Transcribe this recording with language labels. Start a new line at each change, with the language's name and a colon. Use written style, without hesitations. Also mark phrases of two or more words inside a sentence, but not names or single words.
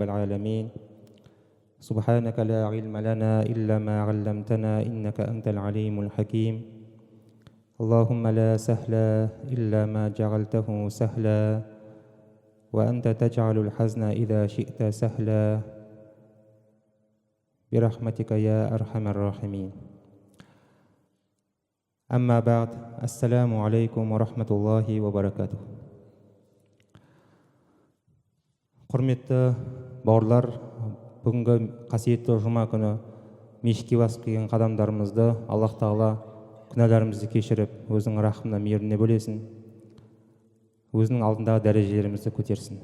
Arabic: العالمين سبحانك لا علم لنا إلا ما علمتنا إنك أنت العليم الحكيم اللهم لا سهل إلا ما جعلته سهلا وأنت تجعل الحزن إذا شئت سهلا برحمتك يا أرحم الراحمين أما بعد السلام عليكم ورحمة الله وبركاته.
Kazakh: Құрметті бауырлар, бүгінгі қасиетті жұма күні мешітке басып келген қадамдарымызды Аллах Тағала күнәларымызды кешіріп, өзінің рахымына мейіріне бөлесін, өзінің алдындағы дәрежелерімізді көтерсін.